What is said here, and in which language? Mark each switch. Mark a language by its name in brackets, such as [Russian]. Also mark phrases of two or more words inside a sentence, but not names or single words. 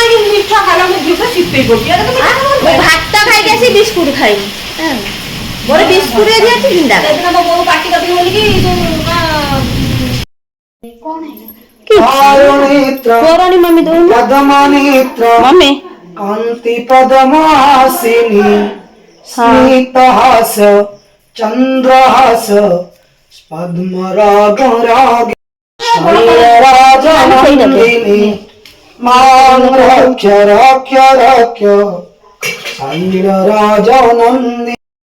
[Odia] ମୁଁ ଭାତ ଖାଇକି ଆସି ବିସ୍କୁଟ ଖାଇବି। ମୋର ବିସ୍କୁଟ ଏଠି ଅଛି ଜିନ୍ଦାବାଦ। ମମି [Sanskrit] कांति पदमासिनी स्मितहास चंद्रहास पद्मराग राग शैलराजनंदिनी मां रक्ष रक्ष रक्ष शैलराजनंदिनी।